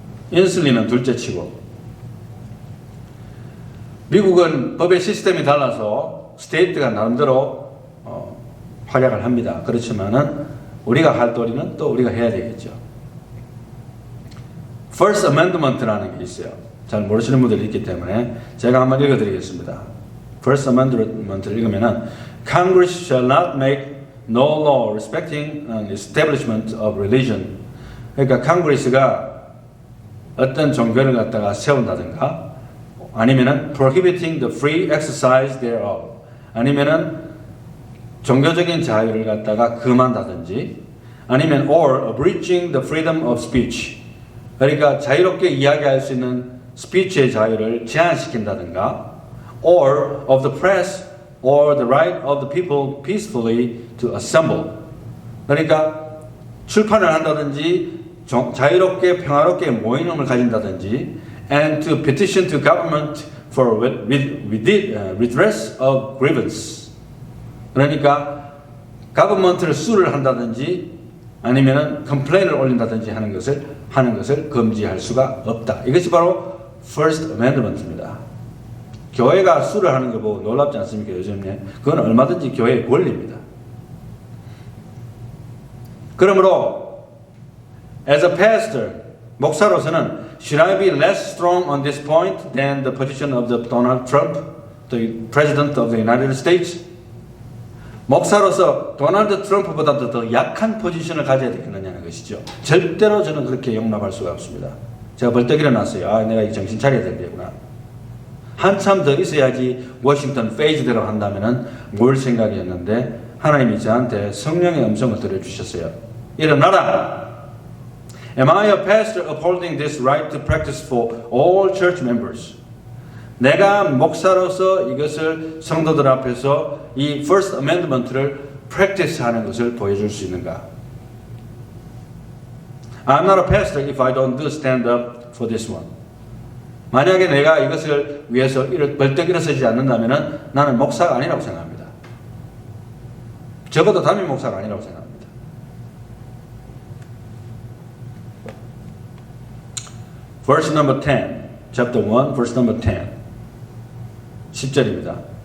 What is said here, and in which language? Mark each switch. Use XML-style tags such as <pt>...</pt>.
<ko>인슐린은 둘째치고 미국은 법의 시스템이 달라서 스테이트가 나름대로 활약을 합니다. 그렇지만은 우리가 할 도리는 또 우리가 해야 되겠죠. First Amendment라는 게 있어요. 잘 모르시는 분들이 있기 때문에 제가 한번 읽어드리겠습니다.</ko> <en>First Amendment를</en> <ko>읽으면은</ko> <en>Congress shall not make no law respecting an establishment of religion.</en> <ko>그러니까 컨그레스가 어떤 종교를 갖다가 세운다든가 아니면은</ko> <en>prohibiting the free exercise thereof.</en> <ko>아니면은 종교적인 자유를 갖다가 금한다든지 아니면</ko> <en>or abridging the freedom of speech.</en> <ko>그러니까 자유롭게 이야기할 수 있는 스피치의 자유를 제한시킨다든가</ko> <en>or of the press or the right of the people peacefully to assemble.</en> <ko>그러니까 출판을 한다든지 자유롭게 평화롭게 모임을 가진다든지</ko> <en>and to petition to government for redress of grievance.</en> <ko>그러니까 government를 수를 한다든지 아니면은 컴플레인을 올린다든지 하는 것을 금지할 수가 없다. 이것이 바로 First Amendment입니다. 교회가 수를 하는 거 보고 놀랍지 않습니까? 요즘에 그건 얼마든지 교회의 권리입니다. 그러므로</ko> <en>as a pastor,</en> <ko>목사로서는</ko> <en>should I be less strong on this point than the position of the Donald Trump, the President of the United States?</en> <ko>목사로서 도널드 트럼프보다도 더 약한 포지션을 가져야 되겠느냐는 것이죠. 절대로 저는 그렇게 용납할 수가 없습니다. 제가 벌떡 일어났어요. 내가 정신 차려야 되겠구나. 한참 더 있어야지 워싱턴 페이지대로 한다면은 뭘 생각이었는데 하나님이 저한테 성령의 음성을 들려주셨어요. 일어나라!</ko> <en>Am I a pastor upholding this right to practice for all church members?</en> <ko>내가 목사로서 이것을 성도들 앞에서 이 First Amendment를 practice 하는 것을 보여줄 수 있는가?</ko> <en>I'm not a pastor if I don't do stand up for this one.</en> <ko>만약에 내가 이것을 위해서 벌떡 일어서지 않는다면 나는 목사가 아니라고 생각합니다. 적어도 담임 목사가 아니라고 생각합니다.</ko> <en>Verse number 10, chapter 1, verse number 10.</en> <ko>10절입니다.</ko>